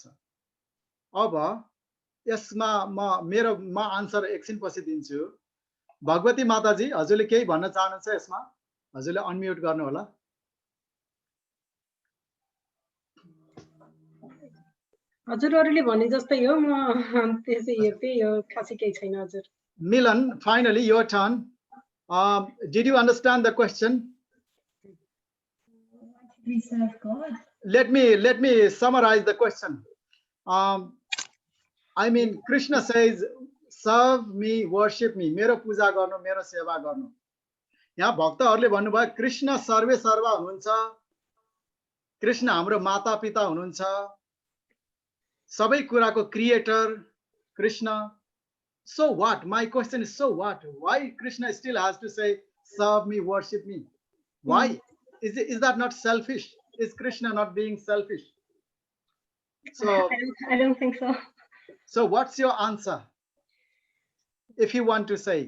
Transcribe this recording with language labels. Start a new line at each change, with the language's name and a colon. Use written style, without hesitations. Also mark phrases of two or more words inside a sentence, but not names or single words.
Nepali: अब यसमा म आन्सर एकछिनपछि दिन्छु। भगवती माताजी हजुरले केही भन्न चाहनुहुन्छ यसमा? हजुरले अनम्युट गर्नु होला। हजुरहरूले भने जस्तै हो, म त्यसै हेर्दै हो, खासै केही छैन हजुर।
English: Milan, finally your turn. Did you understand the question? We serve God. Let me summarize the question. I mean, Krishna says, serve me, worship me,
Nepali: मेरो पूजा गर्नु, मेरो सेवा गर्नु. यहाँ भक्तहरूले भन्नुभयो कृष्ण सर्वे सर्वा हुनुहुन्छ, कृष्ण हाम्रो माता पिता हुनुहुन्छ, सबै कुराको क्रिएटर कृष्ण.
English: So what? My question is, so what? Why Krishna still has to say, serve me, worship me? Why? Is that not selfish? Is Krishna not being selfish? So I don't think so. So what's your answer? If you want to say.